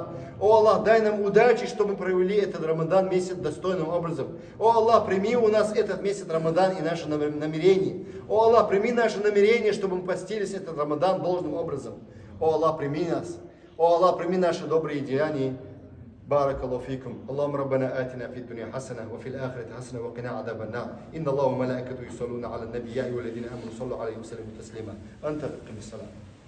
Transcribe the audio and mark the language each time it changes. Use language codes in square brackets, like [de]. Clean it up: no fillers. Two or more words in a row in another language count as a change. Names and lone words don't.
[ru] О Аллах, дай нам удачи, чтобы мы провели этот Рамадан месяц достойным образом. О Аллах, прими у нас этот месяц Рамадан и наши намерения. О Аллах, прими наши намерения, чтобы мы постились этот Рамадан должным образом. О Аллах, прими нас. О Аллах, прими наши добрые деяния. [ar] بارك الله فيكم. اللهم ربنا آتنا في الدنيا حسنة وفي الآخرة حسنة وقنا عذاب النار. إن الله وملائكته يصلون على النبي يا أيها الذين آمنوا صلوا عليه وسلموا تسليما. أنت تقم الصلاة.